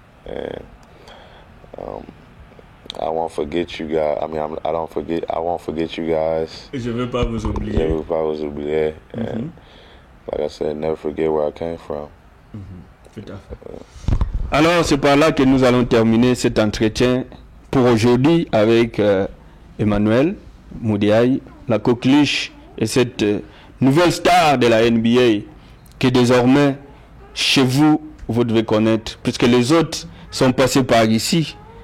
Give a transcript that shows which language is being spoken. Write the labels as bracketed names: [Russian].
[English] And I won't forget you guys. I mean, I won't forget you guys. [French] Je veux pas vous oublier. Je veux pas vous oublier. [English] And like I said, never forget where I came from. [French] Tout à fait. Alors, c'est par là que nous allons terminer cet entretien pour aujourd'hui avec Emmanuel Mudiay, la coqueluche et cette nouvelle star de la NBA que désormais, chez vous, vous devez connaître, puisque les autres sont passés par ici.